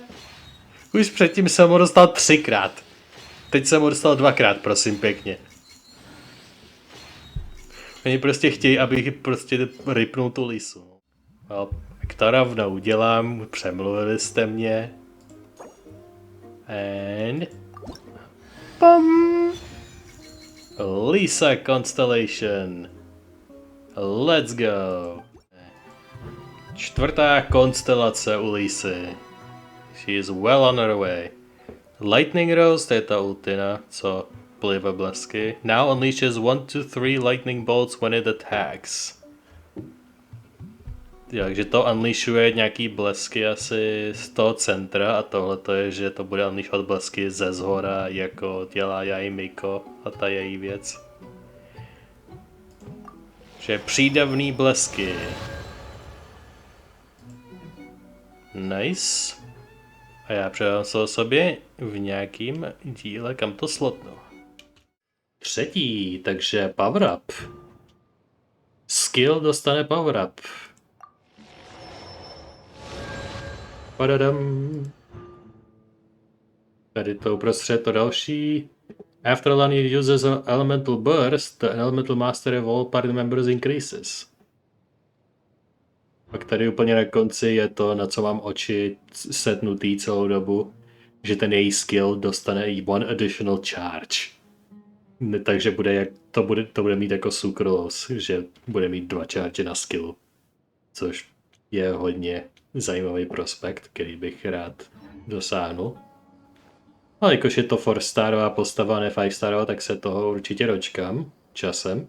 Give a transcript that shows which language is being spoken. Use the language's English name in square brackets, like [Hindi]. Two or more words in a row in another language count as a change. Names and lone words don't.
[Czech] Už předtím jsem ho dostal 3krát. Teď jsem ho dostal 2krát, prosím pěkně. Oni prostě chtějí, abych prostě rypnul tu lisu. No, tak to rovnou udělám, přemluvili jste mě. [English] And... Pam! Lisa Constellation. Let's go. 4. [Czech] konstelace u Lisy. [English] She is well on her way. [Czech] Lightning Rose, to je ta ultina, co plive blesky. [English] Now unleashes 1 to 3 lightning bolts when it attacks. [Czech] Takže to unleashuje nějaký blesky asi z toho centra a tohle to je, že to bude unleashovat blesky ze zhora, jako dělá Jaimiko a ta její věc. Že přídavný blesky. [English] Nice. [Czech] A já předám se o sobě v nějakým díle, kam to slotnu. 3. takže [English] power up. [Czech] Skill dostane [English] power up. Padadam. [Czech] Tady to uprostřed to další. [English] After Lani uses an elemental burst, the elemental mastery of all party members increases. [Czech] Pak tady úplně na konci je to, na co mám oči setnutý celou dobu, že ten její skill dostane [English] one additional charge. [Czech] Takže to bude mít jako sucralose, že bude mít 2 charge na skillu. Což je hodně zajímavý prospekt, který bych rád dosáhnul. Ale jakož je to 4-starová postava, ne 5-starová, tak se toho určitě dočkám časem.